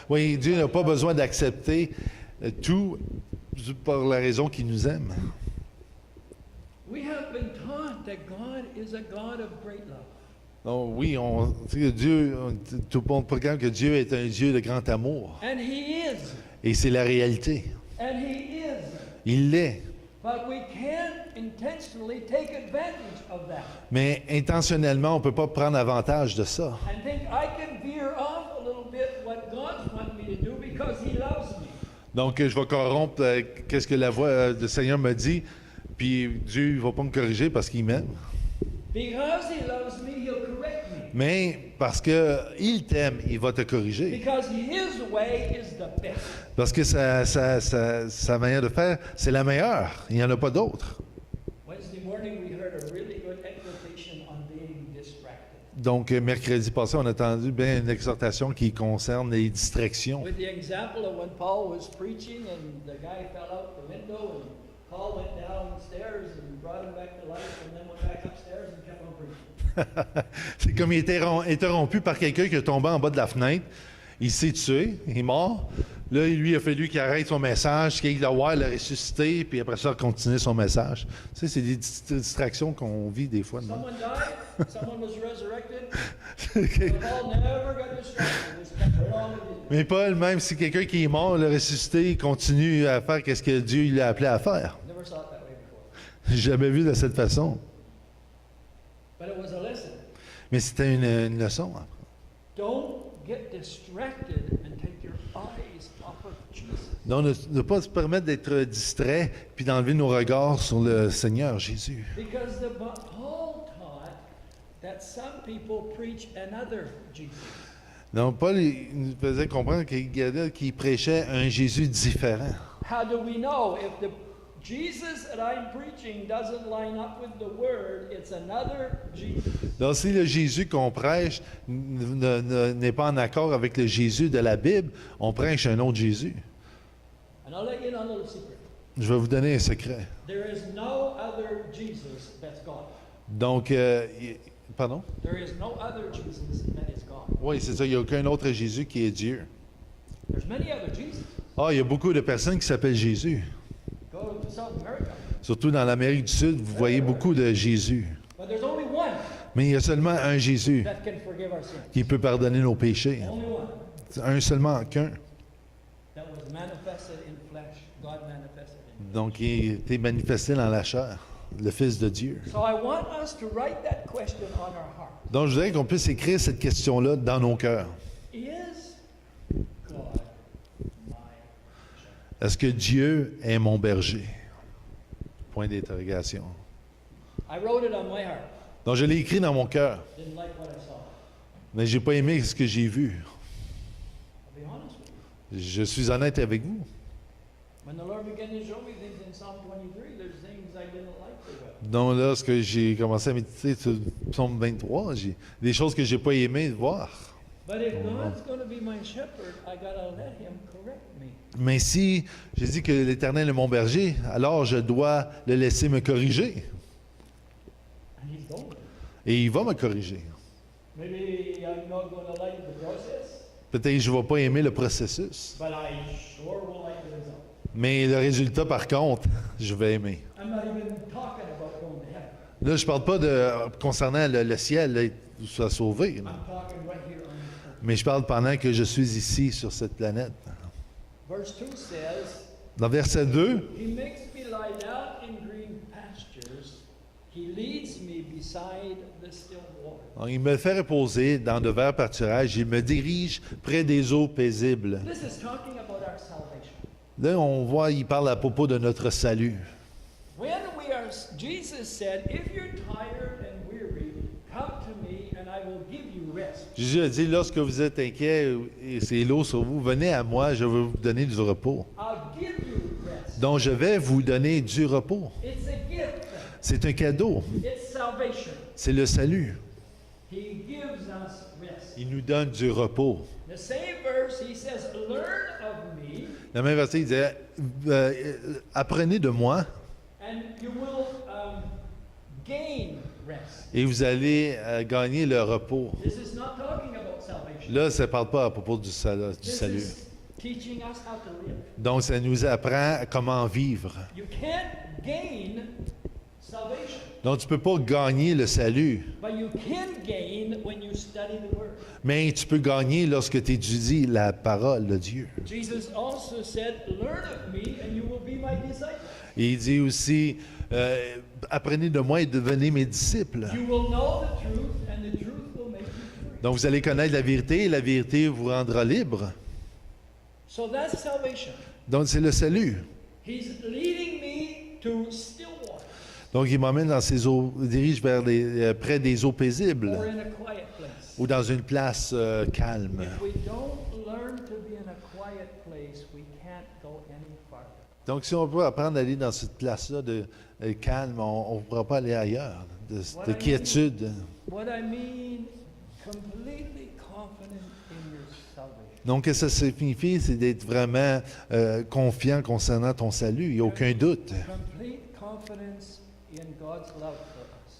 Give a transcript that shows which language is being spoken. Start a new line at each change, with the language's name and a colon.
French: Oui, Dieu n'a pas besoin d'accepter tout par la raison qu'il nous aime.
English: We have been taught that God is a God of great love.
French: Donc oui, on sait que Dieu, tout le monde proclame que Dieu est un Dieu de grand amour.
English: And He is.
French: Et c'est la réalité.
English: And He is.
French: Il l'est.
English: But we can't intentionally take advantage of that
French: Mais intentionnellement, on ne peut pas prendre avantage de ça.
English: and think I can veer off a little bit what God wants me to do because He loves me.
French: Donc, je vais corrompre qu'est-ce que la voix du Seigneur me dit, puis Dieu ne va pas me corriger parce qu'il m'aime.
English: Because He loves me, He'll correct me.
French: Mais parce qu'il t'aime, il va te corriger.
English: Because His way is the best.
French: Parce que sa manière de faire, c'est la meilleure. Il n'y en a pas d'autre.
English: Wednesday morning, we heard a really good exhortation on being distracted.
French: Donc, mercredi passé, on a entendu bien une exhortation qui concerne les distractions.
English: With the example of when Paul was preaching and the guy fell out the window and Paul went downstairs and brought him back to life and then went back upstairs and kept on preaching.
French: C'est comme il était interrompu par quelqu'un qui est tombé en bas de la fenêtre. Il s'est tué, il est mort. Là, lui, il a fallu qu'il arrête son message, qu'il le voir, le ressusciter, puis après ça, continuer son message. Tu sais, c'est des distractions qu'on vit des fois. Non?
English: Someone died, someone was resurrected, but Paul never got distracted. He just kept right on with it.
French: Mais Paul, même si quelqu'un qui est mort, le ressuscité, il continue à faire ce que Dieu l'a appelé à faire.
English: Never saw it that way before.
French: J'ai jamais vu de cette façon.
English: But it was a lesson.
French: Mais c'était une leçon.
English: Don't get distracted and take your eyes off of Jesus.
French: Donc, ne pas se permettre d'être distrait puis d'enlever nos regards sur le Seigneur Jésus.
English: Because Paul taught that some people preach another Jesus.
French: Donc, Paul il nous faisait comprendre qu'il y en a qui prêchaient un Jésus différent.
English: How do we know if the Jesus that I'm preaching doesn't line up with the Word, it's another Jesus.
French: Donc, si le Jésus qu'on prêche n'est pas en accord avec le Jésus de la Bible, on prêche un autre Jésus.
English: And I'll let you in on a little secret.
French: Je vais vous donner un secret.
English: There is no other Jesus that's God.
French: Donc, pardon?
English: There is no other Jesus that is God.
French: Oui, c'est ça. Il n'y a aucun autre Jésus qui est Dieu.
English: There's many other Jesus.
French: Ah, il y a beaucoup de personnes qui s'appellent Jésus.
English: Go to South America.
French: Surtout dans l'Amérique du Sud, vous voyez beaucoup de Jésus.
English: But there's only one
French: Mais il y a seulement un Jésus
English: that can forgive our sins.
French: qui peut pardonner nos péchés.
English: Only one
French: C'est un seulement qu'un.
English: that was manifested in flesh. God manifested in.
French: Donc, il était manifesté dans la chair, le Fils de Dieu.
English: So I want us to write that question on our heart.
French: Donc, je voudrais qu'on puisse écrire cette question-là dans nos cœurs.
English: Is God my shepherd?
French: Est-ce que Dieu est mon berger? Point d'interrogation.
English: I wrote it on my heart.
French: Donc, je l'ai écrit dans mon cœur,
English: Didn't like what I saw.
French: mais j'ai pas aimé ce que j'ai vu.
English: I'll be honest with you.
French: Je suis honnête avec vous.
English: When the Lord began to show me things in Psalm 23, there's things I didn't like very well.
French: Donc, lorsque j'ai commencé à méditer sur Psaume 23, j'ai des choses que j'ai pas aimé voir.
English: But if God's going to be my shepherd, I gotta let Him correct me.
French: Mais si j'ai dit que l'Éternel est mon berger, alors je dois le laisser me corriger.
English: And He's going.
French: Et il va me corriger.
English: Maybe I'm not going to like the process,
French: Peut-être que je ne vais pas aimer le processus.
English: but I sure will like the result.
French: Mais le résultat, par contre, je vais aimer.
English: I'm not even talking about going to heaven.
French: Là, je ne parle pas concernant le ciel, là, où soit sauvé. Là.
English: I'm talking right here on this earth.
French: Mais je parle pendant que je suis ici, sur cette planète.
English: Verse 2 says,
French: Dans verset 2,
English: He makes me lie down in green pastures. He leads me beside the still water.
French: il me fait reposer dans de verts pâturages. Il me dirige près des eaux paisibles.
English: This is talking about our salvation.
French: Là, on voit, il parle à propos de notre salut.
English: When we are, Jesus said, if you're tired and weary, come to me and I will give you rest.
French: Jésus a dit, lorsque vous êtes inquiet et c'est lourd sur vous, venez à moi, je vais vous donner du repos.
English: I'll give you rest.
French: Donc, je vais vous donner du repos.
English: It's a gift.
French: C'est un cadeau.
English: It's salvation.
French: C'est le salut.
English: He gives us rest.
French: Il nous donne du repos.
English: The same verse, he says, learn of me
French: La même verset, il disait, apprenez de moi
English: and you will gain rest.
French: et vous allez gagner le repos.
English: This is not talking about salvation.
French: Là, ça ne parle pas à propos du
English: This
French: salut.
English: is teaching us how to live.
French: Donc, ça nous apprend comment vivre.
English: You can't gain salvation,
French: Donc, tu ne peux pas gagner le salut,
English: but you can gain when you study the Word.
French: mais tu peux gagner lorsque tu étudies la parole de Dieu.
English: Jesus also said, learn of me and you will be my disciple.
French: Et il dit aussi, apprenez de moi et devenez mes disciples.
English: You will know the truth and the truth will make you free.
French: Donc, vous allez connaître la vérité et la vérité vous rendra libre.
English: So that's salvation.
French: Donc, c'est le salut.
English: He's leading me to still water.
French: Donc, il m'emmène dans ces eaux, dirige vers près des eaux paisibles
English: or in a quiet place.
French: ou dans une place calme.
English: If we don't learn to be in a quiet place, we can't go any farther.
French: Donc, si on peut apprendre à aller dans cette place-là de calme, on ne pourra pas aller ailleurs, de quiétude.
English: What I mean, completely confident in your salvation.
French: Donc, ce que ça signifie, c'est d'être vraiment confiant concernant ton salut. Il n'y a aucun doute.
English: Complete confidence in God's love for us.